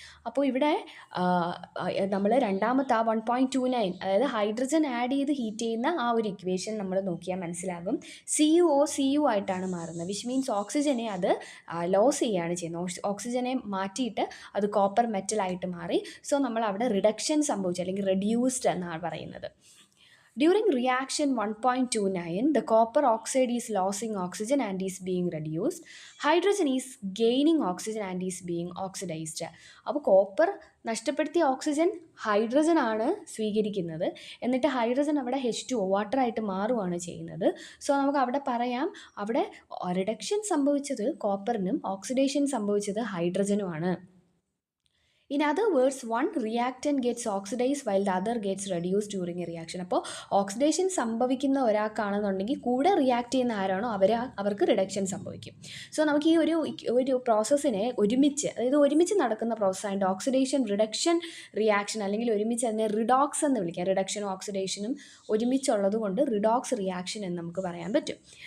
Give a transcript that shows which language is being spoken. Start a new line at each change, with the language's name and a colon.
Malayalam: അപ്പോൾ ഇവിടെ നമ്മൾ രണ്ടാമത്തെ 1.29, അതായത് ഹൈഡ്രജൻ ആഡ് ചെയ്ത് ഹീറ്റ് ചെയ്യുന്ന ആ ഒരു ഇക്വേഷൻ നമ്മൾ നോക്കിയാൽ മനസ്സിലാകും. Cu ആയിട്ടാണ് മാറുന്നത്,
English: which means
Malayalam: ഓക്സിജനെ അത് ലോസ് ചെയ്യുകയാണ് ചെയ്യുന്നത്. ഓക്സിജനെ മാറ്റിയിട്ട് അത് കോപ്പർ മെറ്റലായിട്ട് മാറി. സോ നമ്മൾ അവിടെ റിഡക്ഷൻ സംഭവിച്ചു, അല്ലെങ്കിൽ റെഡ്യൂസ്ഡ് എന്നാണ് പറയുന്നത്.
English: During reaction 1.29, the copper oxide is losing oxygen and is being reduced. Hydrogen is gaining oxygen and is being oxidized.
Malayalam: അപ്പോൾ കോപ്പർ നഷ്ടപ്പെടുത്തിയ ഓക്സിജൻ ഹൈഡ്രജൻ ആണ് സ്വീകരിക്കുന്നത്. എന്നിട്ട് ഹൈഡ്രജൻ അവിടെ H2O വാട്ടറായിട്ട് മാറുകയാണ് ചെയ്യുന്നത്. സോ നമുക്ക് അവിടെ പറയാം, അവിടെ റിഡക്ഷൻ സംഭവിച്ചത് കോപ്പറിനും ഓക്സിഡേഷൻ സംഭവിച്ചത് ഹൈഡ്രജനുമാണ്.
English: In other words, one reactant gets oxidized while the other gets reduced during a reaction.
Malayalam: അപ്പോൾ ഓക്സിഡേഷൻ സംഭവിക്കുന്ന ഒരാൾക്കാണെന്നുണ്ടെങ്കിൽ കൂടെ റിയാക്ട് ചെയ്യുന്ന ആരാണോ അവർക്ക് റിഡക്ഷൻ സംഭവിക്കും. സോ നമുക്ക് ഈ ഒരു പ്രോസസ്സിനെ ഒരുമിച്ച് നടക്കുന്ന പ്രോസസ്സായിട്ട് ഓക്സിഡേഷൻ റിഡക്ഷൻ റിയാക്ഷൻ, അല്ലെങ്കിൽ ഒരുമിച്ച് അതിനെ റിഡോക്സ് എന്ന് വിളിക്കാം. റിഡക്ഷനും ഓക്സിഡേഷനും ഒരുമിച്ചുള്ളത് കൊണ്ട് റിഡോക്സ് റിയാക്ഷൻ എന്ന് നമുക്ക് പറയാൻ പറ്റും.